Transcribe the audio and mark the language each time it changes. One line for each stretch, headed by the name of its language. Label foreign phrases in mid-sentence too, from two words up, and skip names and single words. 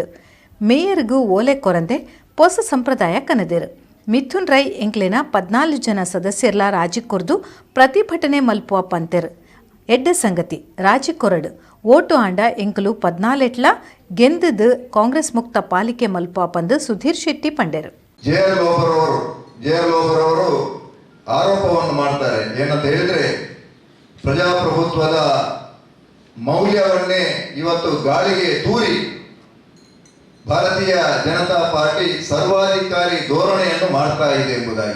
Tulu: ಮೇಯರ್ಗೂ ಓಲೆ ಕೊರಂದೆ ಹೊಸ ಸಂಪ್ರದಾಯ ಕನದೇರು. ಮಿಥುನ್ ರೈ ಎಂಕ್ಲಿನ 14 ಜನ ಸದಸ್ಯರ್ಲ ರಾಜಿ ಕೊರ್ದು ಪ್ರತಿಭಟನೆ ಮಲ್ಪುವ ಪಂತೆರು. ಎಡ್ಡೆ ಸಂಗತಿ ರಾಜಿ ಕೊರಡು ಓಟು ಆಂಡ ಎಂಕಲು 14 ಗೆಂದದು ಕಾಂಗ್ರೆಸ್ ಮುಕ್ತ ಪಾಲಿಕೆ ಮಲ್ಪುವ ಪಂದು ಸುಧೀರ್ ಶೆಟ್ಟಿ ಪಂಡೆರು.
Kannada: JR ಲೋಬರವರು ಆರೋಪವನ್ನು ಮಾಡ್ತಾರೆ. ಏನಂತ ಹೇಳಿದ್ರೆ ಪ್ರಜಾಪ್ರಭುತ್ವದ ಮೌಲ್ಯವನ್ನೇ ಇವತ್ತು ಗಾಳಿಗೆ ತೂರಿ ಭಾರತೀಯ ಜನತಾ ಪಾರ್ಟಿ ಸರ್ವಾಧಿಕಾರಿ ಧೋರಣೆಯನ್ನು ಮಾಡ್ತಾ ಇದೆ ಎಂಬುದಾಗಿ.